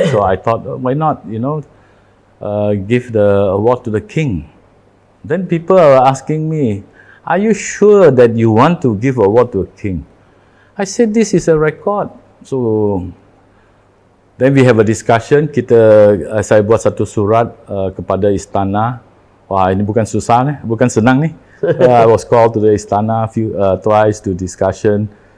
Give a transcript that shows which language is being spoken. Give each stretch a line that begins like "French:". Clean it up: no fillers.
English: So I thought, why not, you know, give the award to the king. Then people are asking me, are you sure that you want to give award to a king? I said, this is a record. So then we have a discussion.
Malay: Saya buat satu surat kepada istana. Wah, ini bukan susah nih, bukan senang nih.
English: I was called to the istana twice to discussion.